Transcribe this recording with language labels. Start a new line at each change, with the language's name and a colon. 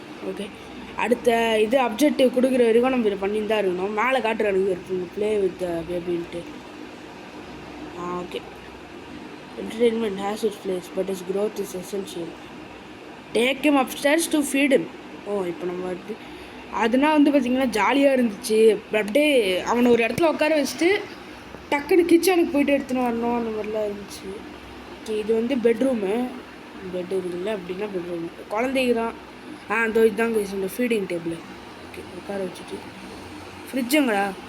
Tamil: Okay, அடுத்த இது objective கொடுக்குற வரைக்கும் நம்ம இதை பண்ணிட்டு தான் இருக்கணும். மேலே காட்டுறானுங்க இருக்குங்க
English: Play with பேபின்ட்டு. Okay, entertainment has its place but is growth is essential. Take him upstairs to feed him.
Tamil: இப்போ நம்ம வந்து அதுனா வந்து பார்த்திங்கன்னா ஜாலியாக இருந்துச்சு. அப்படியே அவனை ஒரு இடத்துல உட்கார வச்சுட்டு டக்குன்னு கிச்சனுக்கு போய்ட்டு எடுத்துன்னு வரணும், அந்த மாதிரிலாம் இருந்துச்சு. ஓகே, இது வந்து பெட்ரூமு. பெட் இருக்குல்ல, அப்படின்னா பெட்ரூமு. குழந்தைக்கு தான். இதோ இதுதான் கைஸ் இந்த ஃபீடிங் டேபிள். ஓகே, உட்கார வச்சுட்டு ஃப்ரிட்ஜுங்களா?